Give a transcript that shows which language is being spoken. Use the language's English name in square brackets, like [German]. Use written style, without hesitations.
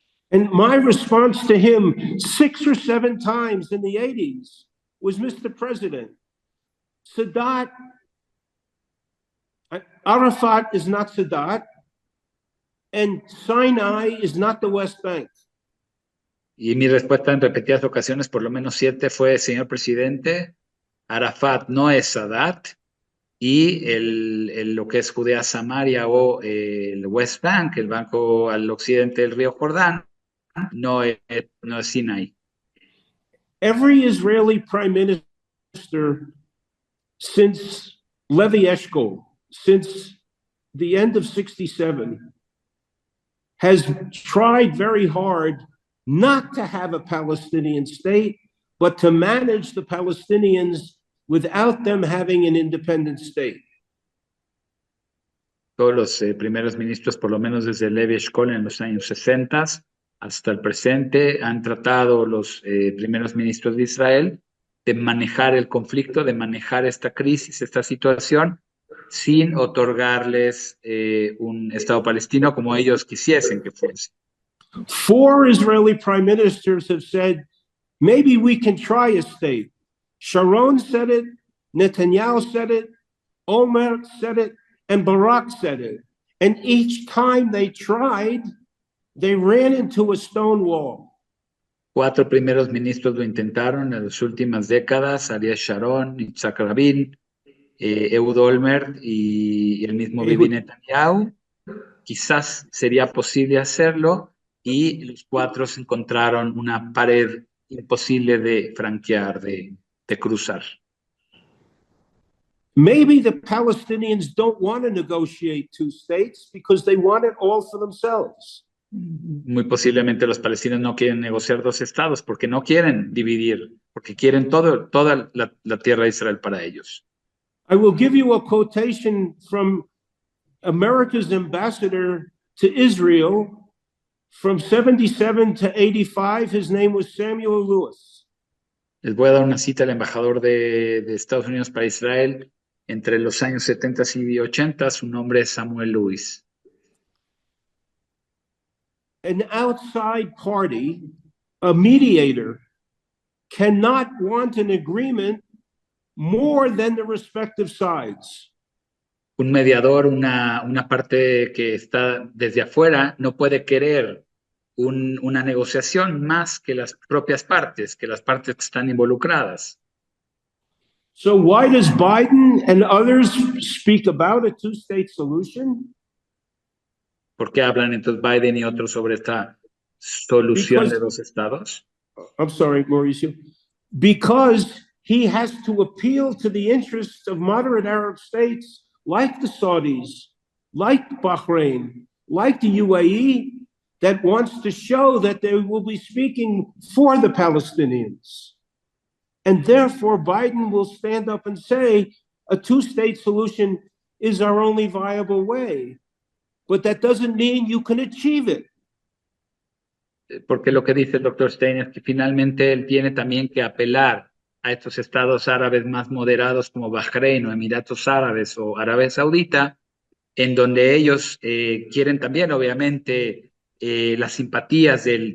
[English] And my response to him 6 or 7 times in the 80s was, Mr. President, Sadat, Arafat is not Sadat, and Sinai is not the West Bank. [Spanish] Y mi respuesta en repetidas ocasiones, por lo menos 7, fue, señor presidente, Arafat no es Sadat, y lo que es Judea Samaria o el West Bank, el banco al occidente del río Jordán, no es Sinai. [English] Every Israeli prime minister since Levi Eshkol, since the end of 67, has tried very hard not to have a Palestinian state, but to manage the Palestinians without them having an independent state. [Spanish] Todos los primeros ministros, por lo menos desde Levi Eshkol en los años 60 hasta el presente, han tratado los primeros ministros de Israel de manejar el conflicto, de manejar esta crisis, esta situación, sin otorgarles un Estado palestino como ellos quisiesen que fuese. [English] 4 Israeli prime ministers have said, maybe we can try a state. Sharon said it, Netanyahu said it, Omer said it, and Barak said it. And each time they tried, they ran into a stone wall. [Spanish] 4 primeros ministros lo intentaron en las últimas décadas, Ariel Sharon, Yitzhak Rabin, Ehud Olmert y el mismo Bibi Netanyahu. Quizás sería posible hacerlo, y los 4 se encontraron una pared imposible de franquear, de cruzar. [English] Maybe the Palestinians don't want to negotiate 2 states because they want it all for themselves. [Spanish] Muy posiblemente los palestinos no quieren negociar 2 estados porque no quieren dividir, porque quieren toda la tierra de Israel para ellos. [English] I will give you a quotation from America's ambassador to Israel from 77 to 85. His name was Samuel Lewis. [Spanish] Les voy a dar una cita al embajador de Estados Unidos para Israel entre los años 70 y 80. Su nombre es Samuel Lewis. [English] An outside party, a mediator, cannot want an agreement more than the respective sides. [Spanish] Un mediador, una parte que está desde afuera, no puede querer una negociación más que las propias partes, que las partes que están involucradas. [English] So why does Biden and others speak about a two-state solution? [Spanish] ¿Por qué hablan entonces Biden y otros sobre esta solución de dos estados? [English] I'm sorry, Mauricio. Because he has to appeal to the interests of moderate Arab states like the Saudis, like Bahrain, like the UAE, that wants to show that they will be speaking for the Palestinians. And therefore, Biden will stand up and say a two-state solution is our only viable way. But that doesn't mean you can achieve it. [Spanish] Porque lo que dice el doctor Stein es que finalmente él tiene también que apelar a estos estados árabes más moderados como Bahrein o Emiratos Árabes o Arabia Saudita, en donde ellos quieren también, obviamente, las simpatías